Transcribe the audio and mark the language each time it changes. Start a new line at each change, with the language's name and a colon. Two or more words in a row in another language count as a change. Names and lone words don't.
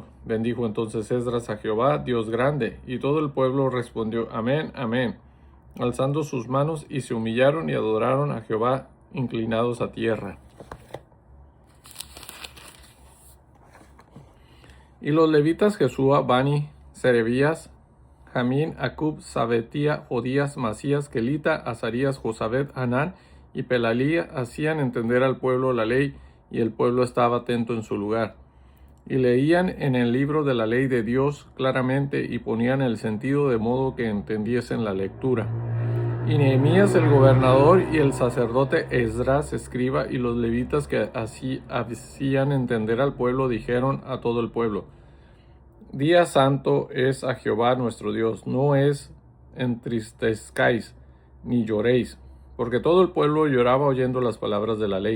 Spanish: Bendijo entonces Esdras a Jehová, Dios grande, y todo el pueblo respondió amén, amén, alzando sus manos, y se humillaron y adoraron a Jehová, inclinados a tierra. Y los levitas Jesúa, Bani, Serebías, Jamín, Acub, Sabetía, Jodías, Masías, Kelita, Azarías, Josabed, Anán y Pelalía hacían entender al pueblo la ley, y el pueblo estaba atento en su lugar. Y leían en el libro de la ley de Dios claramente, y ponían el sentido de modo que entendiesen la lectura. Y Nehemías el gobernador y el sacerdote Esdras escriba y los levitas que así hacían entender al pueblo dijeron a todo el pueblo: Día santo es a Jehová nuestro Dios, no es entristezcáis ni lloréis, porque todo el pueblo lloraba oyendo las palabras de la ley.